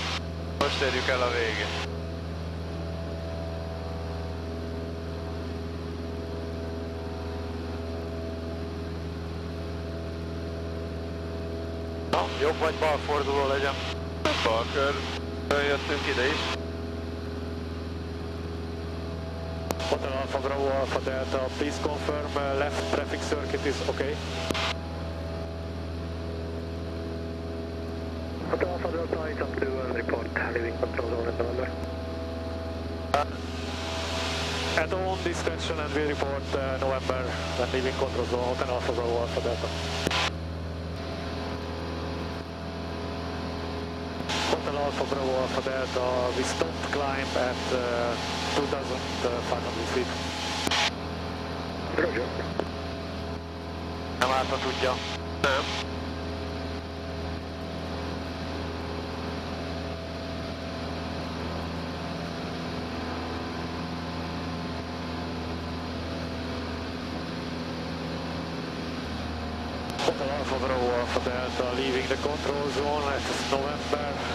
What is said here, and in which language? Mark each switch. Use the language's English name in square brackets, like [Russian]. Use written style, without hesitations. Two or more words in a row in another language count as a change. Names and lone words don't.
[Hungarian] Most érjük el a végét. Na, jobb vagy balforduló legyen. Balkör. Jöttünk ide is. [English] Hotel Alpha Bravo Alpha Delta, please confirm left traffic circuit is okay. Hotel Alpha Delta, it's up to report leaving control zone at November. At own discretion and we report November when leaving control zone, Hotel Alpha Bravo Alpha Delta. Hotel Alpha Bravo Alpha Delta, we stopped climb at 2,500 feet. Roger. [Hungarian] Nem átva tudja. Nem. [English] Hotel Alpha Bravo Alpha Delta, leaving the control zone at November.